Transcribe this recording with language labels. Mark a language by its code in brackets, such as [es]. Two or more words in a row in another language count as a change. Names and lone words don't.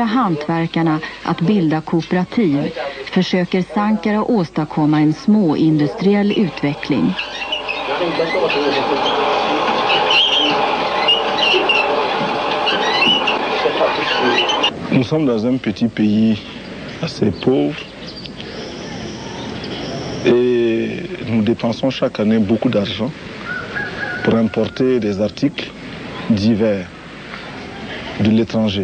[sv] hantverkarna att bilda kooperativ försöker Sankara åstadkomma en småindustriell utveckling. [fr] Nous sommes dans un petit pays assez pauvre et nous dépensons chaque année beaucoup d'argent pour importer des articles divers de l'étranger.